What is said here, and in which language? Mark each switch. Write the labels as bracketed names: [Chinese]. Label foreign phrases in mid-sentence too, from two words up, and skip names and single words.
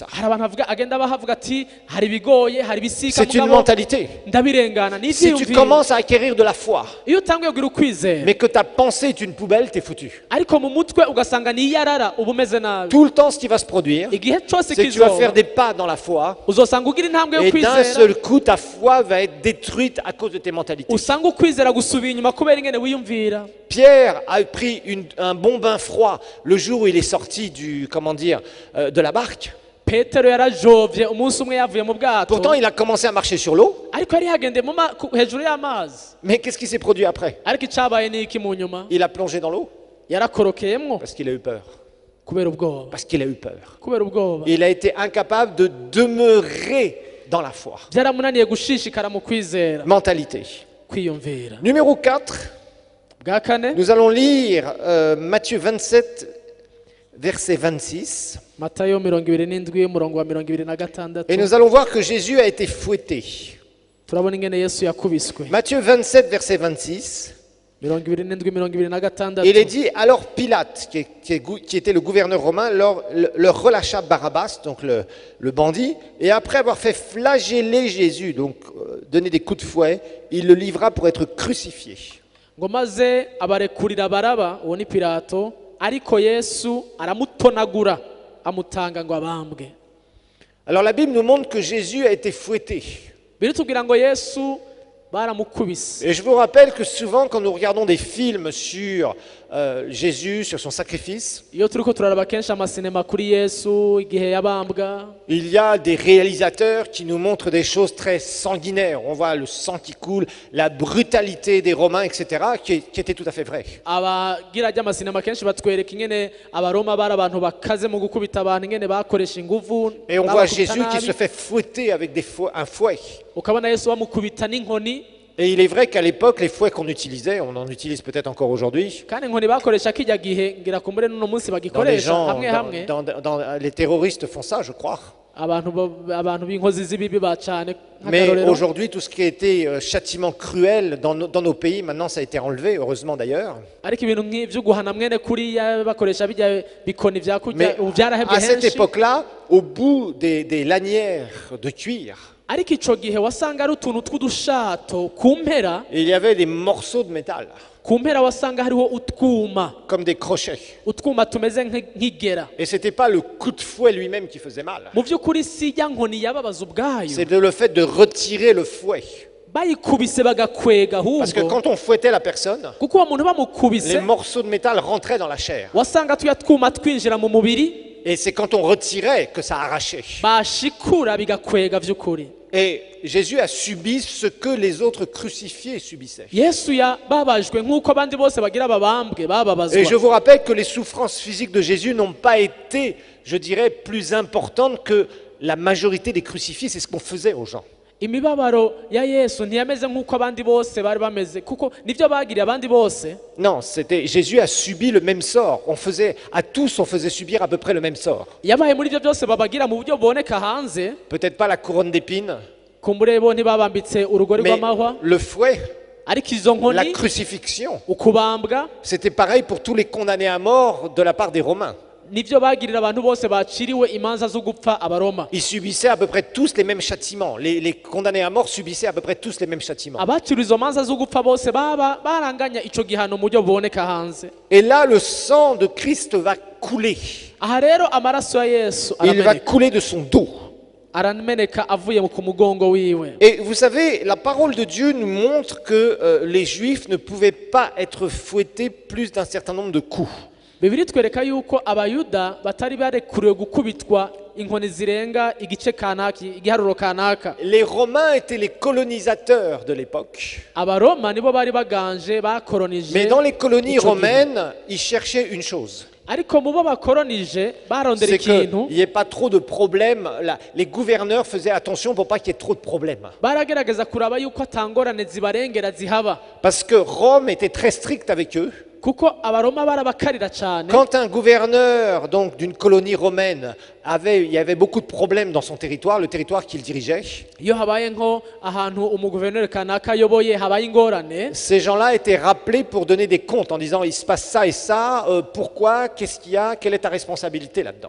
[Rundi] hari abantu bavuga agenda bahavuga ati hari ibigoye, hari ibisika [French] C'est une [Rundi] mugabo [French] mentalité. [Rundi] ndabirengana. ni [French] Si tu [Rundi] ivyiyumviro. [French] commences à acquérir de la foi, [Rundi] iyo utanguye kugira ukwizera [French] mais que ta pensée est une poubelle, t'es foutu. [Rundi] ariko mu mutwe ugasanga ni iyarara, uba umeze nabi. [French] Tout le temps, ce qui va se produire, [Rundi] igihe cose [French] c'est que tu vas faire [Rundi] kizoba [French] des pas dans la foi, [Rundi] uzosanga ugira intambwe yo [French] et d'un [Rundi] kwizera, [French] seul coup, ta foi va être détruite à cause de tes mentalités. [Rundi] usanga ukwizera gusubira inyuma kubera ingene wiyumvira. [French] Pierre a pris un bon bain froid le jour où il est sorti de la barque. [Rundi] petero yarajovye umunsi umwe yavuye mu bwato, [French] Pourtant, il a commencé à marcher sur l'eau. [Rundi] ariko yari yagendeye hejuru y'amazi. [French] Mais qu'est-ce qui s'est produit après? [Rundi] ariko icabaye ni iki mu nyuma? [French] Il a plongé dans l'eau [Rundi] yarakorokeyemwo [French] parce qu'il a eu peur. [Rundi] kubera ubwoba. [French] Parce qu'il a eu peur. [Rundi] kubera ubwoba [French] Il a été incapable de demeurer dans la foi. [Rundi] byaramunaniye gushishikara mu kwizera, [French] Mentalité. [Rundi] kwiyumvira. [French] Numéro 4, [Rundi] bwa kane [French] nous allons lire Matthieu 27, verset 26. [Rundi] Matayo 27 umurongo wa 26. [French] Et nous allons voir que Jésus a été fouetté. [Rundi] turabona ingene Yesu yakubiswe. [French] Matthieu 27, verset 26. [Rundi] 27-26. [French] Il est dit, alors Pilate, qui était le gouverneur romain, leur relâcha Barabbas, donc le bandit, et après avoir fait flageller Jésus, donc donner des coups de fouet, il le livra pour être crucifié. [Rundi] ngo maze abarekurira Baraba, uwo ni Pilato, ariko Yesu aramutonagura amutanga ngo abambwe. [French] Alors la Bible nous montre que Jésus a été fouetté. [Rundi] Biritubwira ngo Yesu baramukubise. [French] Et je vous rappelle que souvent quand nous regardons des films sur Jésus, sur son sacrifice, [Rundi] Iyo turiko turaraba kenshi amasinema kuri Yesu igihe yabambwa, [French] il y a des réalisateurs qui nous montrent des choses très sanguinaires. On voit le sang qui coule, la brutalité des Romains, etc., qui était tout à fait vrai. [Rundi] abagira ry'amasinema kenshi batwereka ingene abaroma bari abantu bakaze mu gukubita abantu, ingene bakoresha inguvu, [French] Et on voit [Rundi] babakubita [French] Jésus qui [Rundi] nabi. [French] se fait fouetter avec un fouet. [Rundi] Ukabona Yesu bamukubita n'inkoni, [French] Et il est vrai qu'à l'époque, les fouets qu'on utilisait, on en utilise peut-être encore aujourd'hui, [Rundi] kandi inkoni bakoresha kijya gihe ngira kumbure n'uno munsi [French] dans les [Rundi] bagikoresha [French] gens, [Rundi] hamwe hamwe. [French] les terroristes font ça, je crois. [Rundi] abantu b'inkozi z'ibibi bacane [French] Mais [Rundi] nk'akarorero. [French] aujourd'hui, tout ce qui a été châtiment cruel dans nos pays, maintenant ça a été enlevé, heureusement d'ailleurs. [Rundi] ariko ibintu nk'ibyo guhana mwene kuriya bakoresha bijya bikoni vya kurya [French] Mais [Rundi] ubu byarahebye [French] à cette [Rundi] henshi, [French] époque-là, au bout des lanières de cuir, [Rundi] ariko ico gihe wasanga ari utuntu tw'udushato ku mpera, [French] il y avait des morceaux de métal, [Rundi] ku mpera wasanga hariho utwuma, [French] comme des crochets. [Rundi] utwuma tumeze nk'igera. [French] Et c'était pas le coup de fouet lui-même qui faisait mal. [Rundi] Mu by'ukuri si ya nkoni yababaza ubwayo, [French] C'est le fait de retirer le fouet. [Rundi] bayikubise bagakwega [French] Parce que [Rundi] ahubwo, [French] quand on fouettait la personne, [Rundi] kuko uwo muntu [French] les [Rundi] bamukubise [French] morceaux de métal rentraient dans la chair. [Rundi] wasanga tuya twuma twinjira mu mubiri, [French] Et c'est quand on retirait que ça arrachait. [Rundi] bashikura bigakwega vy'ukuri. [French] Et Jésus a subi ce que les autres crucifiés subissaient. [Rundi] Yesu yababajwe nk'uko abandi bose bagira babambwe [French] Et je [Rundi] bababazwa. [French] vous rappelle que les souffrances physiques de Jésus n'ont pas été, je dirais, plus importantes que la majorité des crucifiés. C'est ce qu'on faisait aux gens. [Rundi] Imibabaro ya Yesu ntiyameze nk'uko abandi bose bari bameze, kuko nivyo bagiriye abandi bose. [French] Non, Jésus a subi le même sort. À tous, on faisait subir à peu près le même sort. [Rundi] Yabaye muri ivyo byose babagira mu buryo buboneka hanze, [French] Peut-être pas la couronne d'épines, [Rundi] kumbure bo ntibabambitse urugori [French] mais [Rundi] rw'amahwa, [French] le fouet, [Rundi] ariko izo [French] la [Rundi] nkoni, [French] crucifixion, [Rundi] ukubambwa, [French] c'était pareil pour tous les condamnés à mort de la part des Romains. [Rundi] nivyo bagirira abantu bose baciriwe imanza zo gupfa abaroma. [French] Ils subissaient à peu près tous les mêmes châtiments. Les condamnés à mort subissaient à peu près tous les mêmes châtiments. [Rundi] Abaciriwe izo manza zo gupfa bose baba baranganya ico gihano mu buryo buboneka hanze. [French] Et là, le sang de Christ va couler. [Rundi] Aha rero amaraso ya Yesu [French] Il va [Rundi] arameneka, [French] couler de son dos. [Rundi] arameneka avuye ku mugongo wiwe. [French] Et vous savez, la parole de Dieu nous montre que les Juifs ne pouvaient pas être fouettés plus d'un certain nombre de coups. [Rundi] Bibiri twereka yuko abayuda batari barekuriwe gukubitwa inkoni zirenga igice kanaka, igiharuro kanaka. [French] Les Romains étaient les colonisateurs de l'époque. [Rundi] Abaroma nibo bari baganje [French] Mais [Rundi] bakoronije, [French] dans les colonies [Rundi] ico gihe. [French] romaines, ils cherchaient une chose. [Rundi] ariko mu bo bakoronije barondera [French] C'est qu'il [Rundi] ikintu, [French] n'y ait pas trop de problèmes. Les gouverneurs faisaient attention pour pas qu'il y ait trop de problèmes. [Rundi] baragerageza kuraba yuko atangorane zibarengera zihaba, [French] Parce que Rome était très stricte avec eux. [Rundi] kuko abaroma barabakarira cyane. [French] Quand un gouverneur donc d'une colonie romaine il y avait beaucoup de problèmes dans son territoire, le territoire qu'il dirigeait, [Rundi] Iyo habaye nko ahantu umuguverineri kanaka ayoboye habaye ingorane, [French] ces gens-là étaient rappelés pour donner des comptes en disant il se passe ça et ça, pourquoi, qu'est-ce qu'il y a, quelle est ta responsabilité là-dedans.